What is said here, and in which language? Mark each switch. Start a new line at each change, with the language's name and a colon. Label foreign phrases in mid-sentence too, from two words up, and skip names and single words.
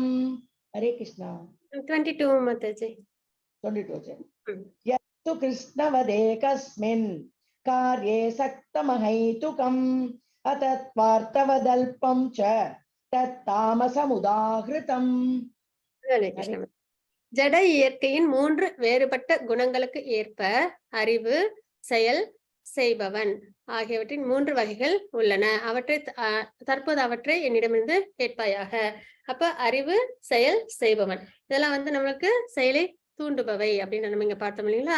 Sanskrit: हरे कृष्णा. 22 माताजी. 22. यत्तु कृष्णवदेकस्मिन् कार्ये सक्तमहैतुकम् अतत्वार्थवदल्पं च तत्तामसमुदाहृतम्. हरे कृष्णा.
Tamil: ஜட இயற்கையின் 3 வேறுபட்ட குணங்களுக்கு ஏற்ப அறிவு, செயல், செய்பவன் ஆகியவற்றின் 3 வகைகள் உள்ளன. அவற்றை தற்போது அவற்றை என்னிடமிருந்து கேட்பாயாக. அப்ப அறிவு, செயல், செய்பவன், இதெல்லாம் வந்து நம்மளுக்கு செயலை தூண்டுபவை அப்படின்னு நம்ம இங்க பார்த்தோம், இல்லைங்களா?